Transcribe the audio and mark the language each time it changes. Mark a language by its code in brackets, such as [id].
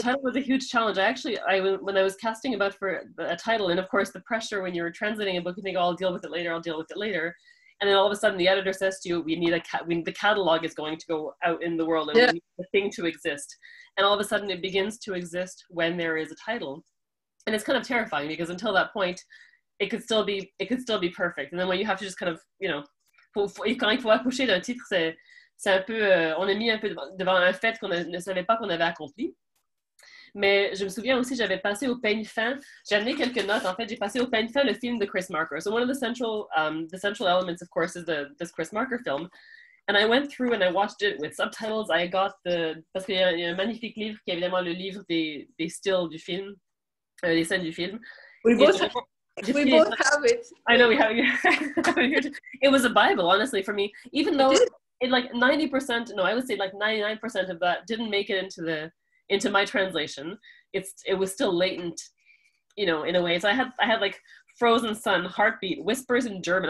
[en] title was a huge challenge. When I was casting about for a title, and of course the pressure when you're translating a book, you think, oh, I'll deal with it later. And then all of a sudden the editor says to you, we need the catalog is going to go out in the world, and we need the thing to exist. And all of a sudden it begins to exist when there is a title. And it's kind of terrifying, because until that point, it could still be perfect. And then when you have to just kind of, you know, [fr] quand il faut accoucher d'un titre, c'est un peu, on est mis un peu devant un fait qu'on ne savait pas qu'on avait accompli. Mais je me souviens aussi, j'avais passé au peigne fin, j'ai amené quelques notes, en fait, j'ai passé au peigne fin le film de Chris Marker. [en] So one of the central elements, of course, is this Chris Marker film. And I went through and I watched it with subtitles. I got [fr] parce qu'il y a un magnifique livre qui est évidemment le livre des stills du film, des scènes du film. [en] We both have it. I know we have it. It was a Bible, honestly, for me. Even though it like 90%, no, I would say like 99% of that didn't make it into my translation. It was still latent, you know, in a way. So I had like Frozen Sun, Heartbeat, Whispers in German.